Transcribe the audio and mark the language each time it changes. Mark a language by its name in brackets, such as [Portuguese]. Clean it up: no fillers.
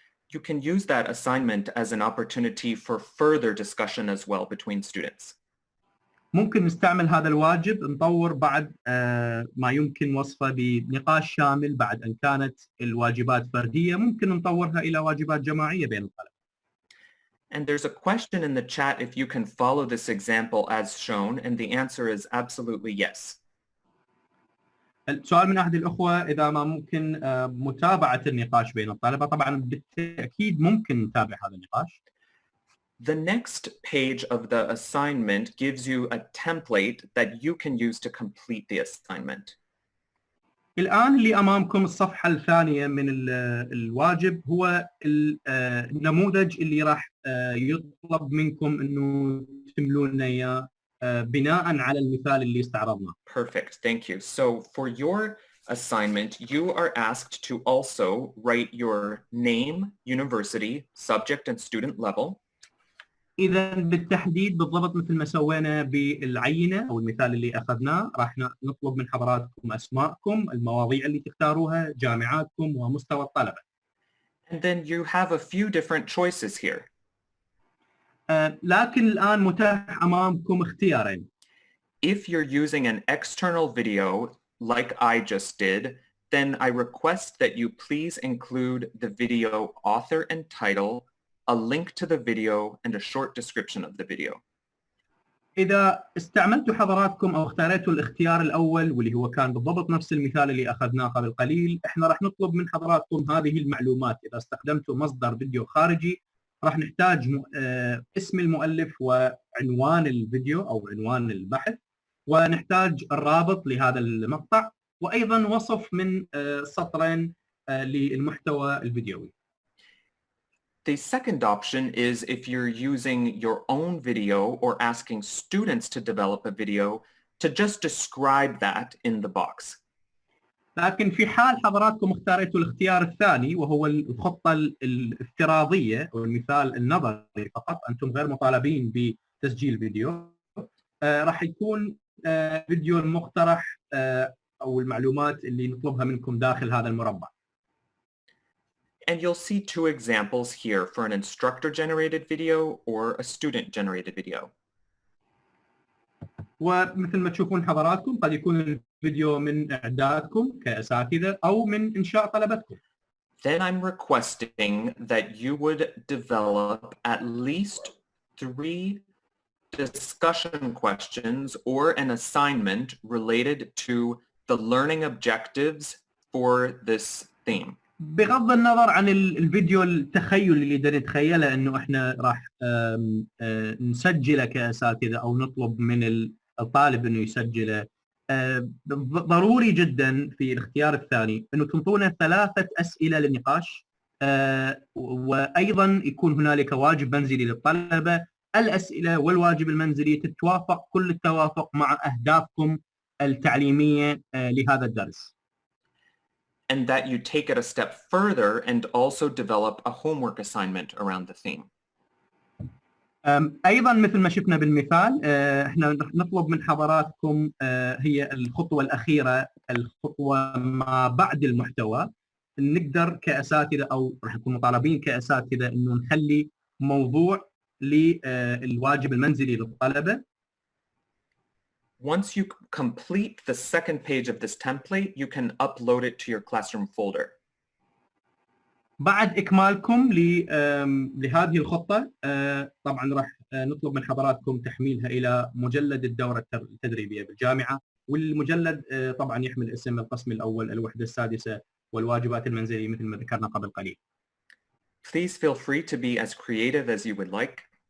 [English] You can use that assignment as an opportunity for further discussion as well between students. [Arabic] ممكن نستعمل هذا الواجب نطور بعد ما يمكن وصفه بنقاش شامل بعد أن كانت الواجبات فردية ممكن نطورها إلى واجبات جماعية بين الطلبة. [English] And there's a question in the chat if you can follow this example as shown, and the answer is absolutely yes. [Arabic] السؤال من أحد الأخوة إذا ما ممكن متابعة النقاش بين الطلبة. طبعا بالتأكيد ممكن نتابع هذا النقاش. [English] The next page of the assignment gives you a template that you can use to complete the assignment. [Arabic] الآن اللي أمامكم الصفحة الثانية من الواجب هو النموذج اللي راح يطلب منكم إنه تملون إياه بناء على المثال اللي استعرضناه. [English] Perfect, thank you. So for your assignment, you are asked to also write your name, university, subject and student level. [Arabic] إذا بالتحديد بالضبط مثل ما سوينا بالعينة أو المثال اللي أخذناه راح نطلب من حضراتكم أسماءكم، المواضيع اللي تختاروها، جامعاتكم ومستوى الطلبة. [English] And then you have a few different choices here. [Arabic] لكن الآن متاح أمامكم اختيارين. [English] If you're using an external video like I just did, then I request that you please include the video author and title, a link to the video, and a short description of the video. [Arabic] إذا استعملتوا حضراتكم أو اختاريتوا الاختيار الأول واللي هو كان بالضبط نفس المثال اللي أخذناه قبل قليل، إحنا راح نطلب من حضراتكم هذه المعلومات. إذا استخدمتوا مصدر فيديو خارجي راح نحتاج اسم المؤلف وعنوان الفيديو أو عنوان البحث، ونحتاج الرابط لهذا المقطع وأيضا وصف من سطرين للمحتوى الفيديوي. [English] The second option is if you're using your own video or asking students to develop a video to just describe that in the box. [Arabic] لكن في حال حضراتكم اختاريتوا الاختيار الثاني وهو الخطة الافتراضية أو المثال النظري فقط، أنتم غير مطالبين بتسجيل فيديو، راح يكون فيديو المقترح أو المعلومات اللي نطلبها منكم داخل هذا المربع. [English] And you'll see two examples here for an instructor-generated video or a student-generated video. [Arabic] ومثل ما تشوفون حضراتكم قد يكون الفيديو من إعدادكم كأساتذة أو من إنشاء طلبتكم. [English] Then I'm requesting that you would develop at least 3 discussion questions or an assignment related to the learning objectives for this theme. [Arabic] بغض النظر عن الفيديو التخيل اللي بدنا نتخيله انه احنا راح نسجله كاساتذه او نطلب من الطالب انه يسجله، ضروري جدا في الاختيار الثاني انه تنطونا 3 اسئله للنقاش، وايضا يكون هنالك واجب منزلي للطلبه. الاسئله والواجب المنزلي تتوافق كل التوافق مع اهدافكم التعليميه لهذا الدرس. [English] And that you take it a step further and also develop a homework assignment around the theme. [Arabic] ايضا مثل ما شفنا بالمثال احنا نطلب من حضراتكم هي الخطوه الاخيره، الخطوه ما بعد المحتوى. نقدر كاساتذه او راح نكون مطالبين كاساتذه انه نخلي موضوع للواجب المنزلي للطلبه. [English] Once you complete the second page of this template, you can upload it to your classroom folder. [Arabic] بعد إكمالكم لهذه الخطة طبعا راح نطلب من حضراتكم تحميلها إلى مجلد الدورة التدريبية بالجامعة، والمجلد طبعا يحمل اسم القسم الأول، الوحدة السادسة، والواجبات المنزلية مثل ما ذكرنا قبل قليل. [English] Please feel free to be as creative as you would like.